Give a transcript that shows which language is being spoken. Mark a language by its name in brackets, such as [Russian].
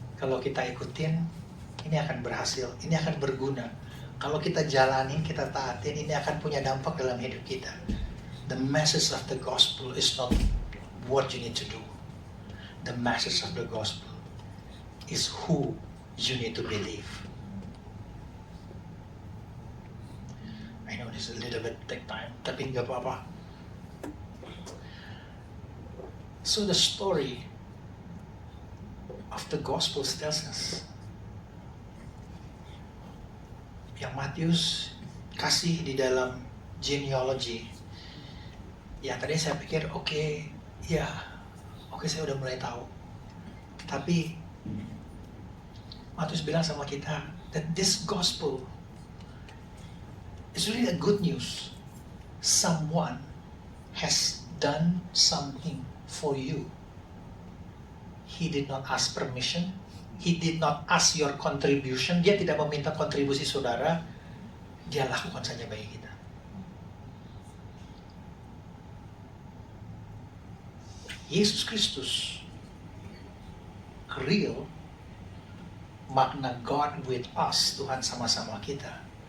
[Indonesian] Kalau kita ikutin, ini akan berhasil, ini akan berguna. Kalau kita jalanin, kita taatin, ini akan punya dampak dalam hidup kita. [English] The message of the gospel is not what you need to do. The message of the gospel is who you need to believe. I know this is a little bit take time, [Indonesian] tapi nggak apa-apa. [English] So the story of the gospel tells us, [Indonesian] yang Matius kasih di dalam genealogy, ya tadi saya pikir oke, saya udah mulai tahu. Tapi Matius bilang sama kita [English] that this gospel is really a good news. Someone has done something for you. He did not ask permission. He did not ask your contribution. [Indonesian] Dia tidak meminta kontribusi saudara. Dia lakukan saja bagi kita. Yesus Kristus, real, makna [English] God with us, [Indonesian] Tuhan sama-sama kita.